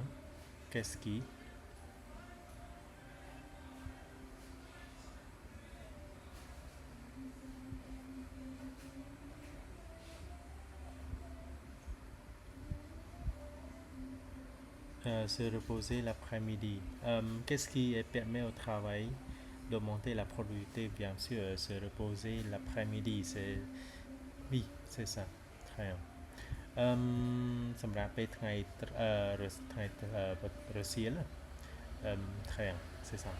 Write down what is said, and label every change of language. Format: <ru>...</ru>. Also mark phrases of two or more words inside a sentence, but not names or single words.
<fr>Qu'est-ce qui se reposer l'après-midi. Qu'est-ce qui permet au travail d'augmenter la productivité? Bien sûr, se reposer l'après-midi. C'est... Oui, c'est ça. Très bien.</fr> <km>សម្រាប់ពេលថ្ងៃថ្ងៃរសៀល</km> <fr>très bien, c'est ça.</fr>